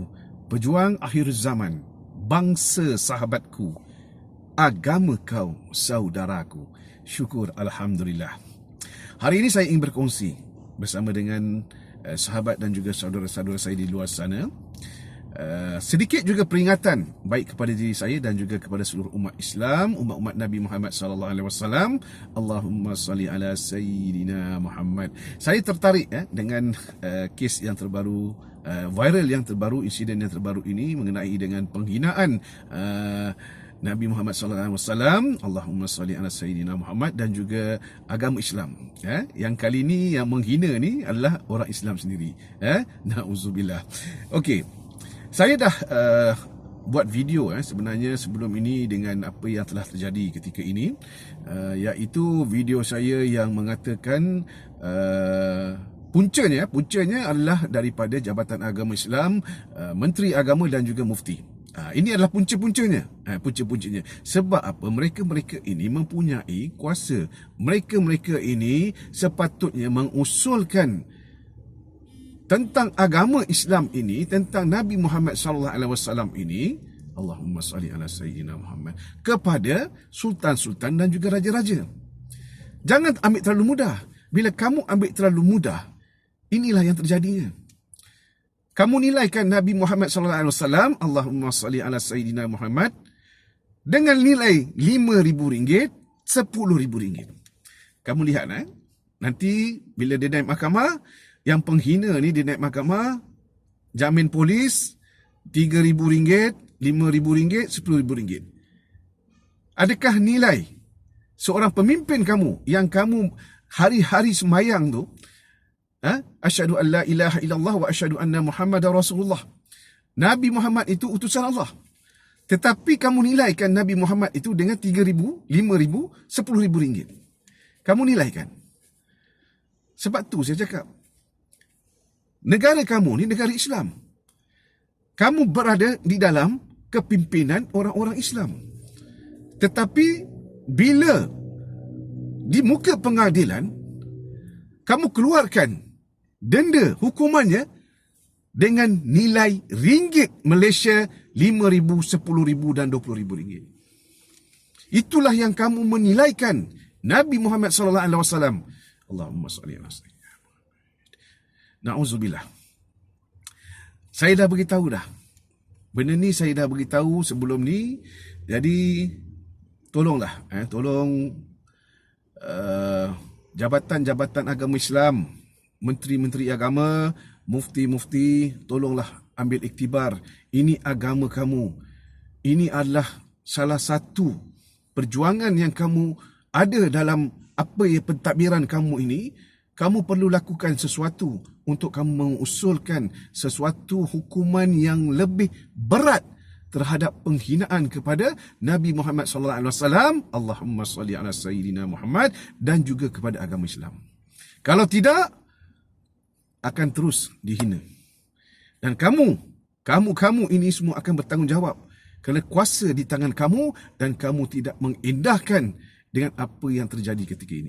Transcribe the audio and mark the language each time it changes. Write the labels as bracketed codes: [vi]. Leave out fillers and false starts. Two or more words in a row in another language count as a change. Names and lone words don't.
[ms] Pejuang akhir zaman, bangsa sahabatku, agama kau saudaraku. Syukur Alhamdulillah. Hari ini saya ingin berkongsi bersama dengan sahabat dan juga saudara-saudara saya di luar sana. Sedikit juga peringatan baik kepada diri saya dan juga kepada seluruh umat Islam, umat-umat Nabi Muhammad [ar] صلى الله عليه وسلم. اللهم صل على سيدنا محمد. [ms] Saya tertarik dengan kes yang terbaru, viral yang terbaru, insiden yang terbaru ini mengenai dengan penghinaan Nabi Muhammad [ar] صلى الله عليه وسلم. اللهم صل على سيدنا محمد, [ms] dan juga agama Islam. Yang kali ni yang menghina ni adalah orang Islam sendiri. Nauzubillah. Okey. Saya dah buat video sebenarnya sebelum ini dengan apa yang telah terjadi ketika ini, iaitu video saya yang mengatakan puncanya adalah daripada Jabatan Agama Islam, Menteri Agama dan juga Mufti. Ini adalah punca-puncanya. Sebab apa? Mereka ini mempunyai kuasa. Mereka ini sepatutnya mengusulkan tentang agama Islam ini, tentang Nabi Muhammad [ar] صلى الله عليه وسلم [ms] ini, [ar] اللهم صل على سيدنا محمد, [ms] kepada sultan-sultan dan juga raja-raja. Jangan ambil terlalu mudah. Bila kamu ambil terlalu mudah, inilah yang terjadinya. Kamu nilaikan Nabi Muhammad [ar] صلى الله عليه وسلم, اللهم صل على سيدنا محمد, [ms] dengan nilai RM5,000, RM10,000. Kamu lihat nanti bila dia naik mahkamah, yang penghina ni dia naik mahkamah, jamin polis RM3,000, RM5,000, RM10,000. Adakah nilai seorang pemimpin kamu yang kamu hari-hari semayang tu, [ar] أشهد أن لا إله إلا الله وأشهد أن محمدا رسول الله, [ms] Nabi Muhammad itu utusan Allah, tetapi kamu nilaikan Nabi Muhammad itu dengan RM3,000, RM5,000, RM10,000. Kamu nilaikan. Sebab tu saya cakap, negara kamu ni negara Islam. Kamu berada di dalam kepimpinan orang-orang Islam. Tetapi bila di muka pengadilan kamu keluarkan denda hukumannya dengan nilai ringgit Malaysia RM5,000, RM10,000 dan RM20,000. Itulah yang kamu menilaikan Nabi Muhammad [ar] صلى الله عليه وسلم. اللهم صل على سيدنا. [ms] Nauzubillah. Saya dah beritahu dah. Benda ni saya dah beritahu sebelum ni. Jadi tolonglah, tolong jabatan-jabatan agama Islam, menteri-menteri agama, mufti-mufti, tolonglah ambil iktibar. Ini agama kamu. Ini adalah salah satu perjuangan yang kamu ada dalam apa yang pentadbiran kamu ini. Kamu perlu lakukan sesuatu untuk kamu mengusulkan sesuatu hukuman yang lebih berat terhadap penghinaan kepada Nabi Muhammad [ar] صلى الله عليه وسلم, اللهم صل على سيدنا محمد, [ms] dan juga kepada agama Islam. Kalau tidak, akan terus dihina. Dan kamu ini semua akan bertanggungjawab kerana kuasa di tangan kamu dan kamu tidak mengindahkan dengan apa yang terjadi ketika ini.